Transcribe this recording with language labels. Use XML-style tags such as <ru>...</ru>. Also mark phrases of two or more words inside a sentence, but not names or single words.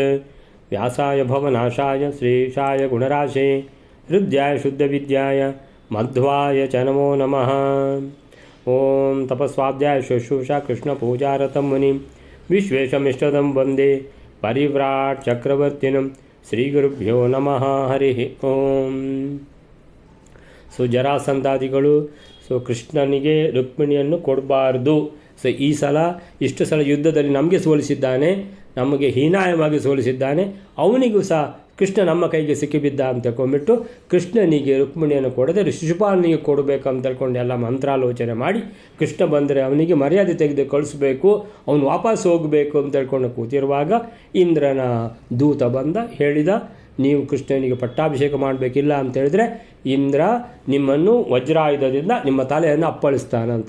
<sa>व्यासाय भवनाशाय श्रीशाय गुणराशे हृद्याय शुद्धविद्याय मध्वाय च नमो नमः। ॐ तपस्वाध्याय शुश्रूषा कृष्णपूजारतं मुनिं विश्वेशमिष्टदं वन्दे परिव्राट् चक्रवर्तिनं श्रीगुरुभ्यो नमः। हरिः ओಂ।</sa> <kn>ಜರಾಸಂಧಾದಿಗಳು ಕೃಷ್ಣನಿಗೆ ರುಕ್ಮಿಣಿಯನ್ನು ಕೊಡಬಾರ್ದು. ಈ ಸಲ ಇಷ್ಟು ಸಲ ಯುದ್ಧದಲ್ಲಿ ನಮಗೆ ಸೋಲಿಸಿದ್ದಾನೆ, ನಮಗೆ ಹೀನಾಯವಾಗಿ ಸೋಲಿಸಿದ್ದಾನೆ, ಅವನಿಗೂ ಸಹ ಕೃಷ್ಣ ನಮ್ಮ ಕೈಗೆ ಸಿಕ್ಕಿಬಿದ್ದ ಅಂತ ತಿಳ್ಕೊಂಡ್ಬಿಟ್ಟು ಕೃಷ್ಣನಿಗೆ ರುಕ್ಮಿಣಿಯನ್ನು ಕೊಡದೆ ಶಿಶುಪಾಲನಿಗೆ ಕೊಡಬೇಕಂತ ತಿಳ್ಕೊಂಡು ಎಲ್ಲ ಮಂತ್ರಾಲೋಚನೆ ಮಾಡಿ ಕೃಷ್ಣ ಬಂದರೆ ಅವನಿಗೆ ಮರ್ಯಾದೆ ತೆಗೆದು ಕಳಿಸ್ಬೇಕು, ಅವನು ವಾಪಸ್ ಹೋಗಬೇಕು ಅಂತ ತಿಳ್ಕೊಂಡು ಕೂತಿರುವಾಗ ಇಂದ್ರನ ದೂತ ಬಂದ ಹೇಳಿದ, ನೀವು ಕೃಷ್ಣನಿಗೆ ಪಟ್ಟಾಭಿಷೇಕ ಮಾಡಬೇಕಿಲ್ಲ ಅಂತ ಹೇಳಿದ್ರೆ ಇಂದ್ರ ನಿಮ್ಮನ್ನು ವಜ್ರಾಯುಧದಿಂದ ನಿಮ್ಮ ತಲೆಯನ್ನು ಅಪ್ಪಳಿಸ್ತಾನಂತ.</kn>